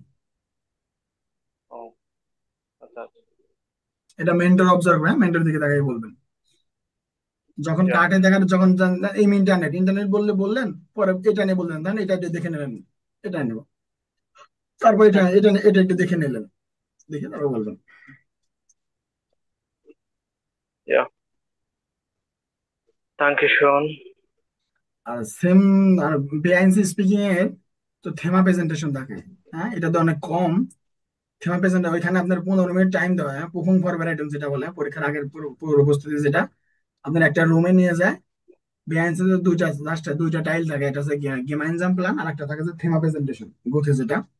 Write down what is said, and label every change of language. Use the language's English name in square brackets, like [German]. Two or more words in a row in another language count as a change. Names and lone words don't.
[Bangla] ও আচ্ছা আচ্ছা। এটা মেন্টর অবজার্ভ, হ্যাঁ, মেন্টরের দিকে তাকাই বলবেন। যখন [English] Yeah, [Bangla] কার্ডে দেখান, যখন এই ইন্টারনেট ইন্টারনেট বললে বললেন, পরে এটা নিয়ে বললেন, তাহলে এটা একটু দেখে নিলেন, এটা নেব, তারপর এটা হুম, এটা এটা একটু দেখে নিলেন, দেখে তারপর বলবেন। [German] yeah. Danke schön. [Bangla] আর সেম, আর বিআইএনসি স্পিকিং এর তো থেমা প্রেজেন্টেশন থাকে, হ্যাঁ, এটা তো অনেক কম। থেমা প্রেজেন্ট ওইখানে আপনার 15 মিনিট টাইম দেওয়া হয়, প্রথম ফরওয়ার্ড আইটেম যেটা বলে, পরীক্ষার আগের পূর্ব প্রস্তুতি যেটা, আপনার একটা রুমে নিয়ে যায়। বিহাইন্ড দুইটা, লাস্টে দুইটা টাইল থাকে, একটা হচ্ছে [German] gemeinsam planen, [Bangla] আর একটা থাকে থেমা প্রেজেন্টেশন গোথে যেটা।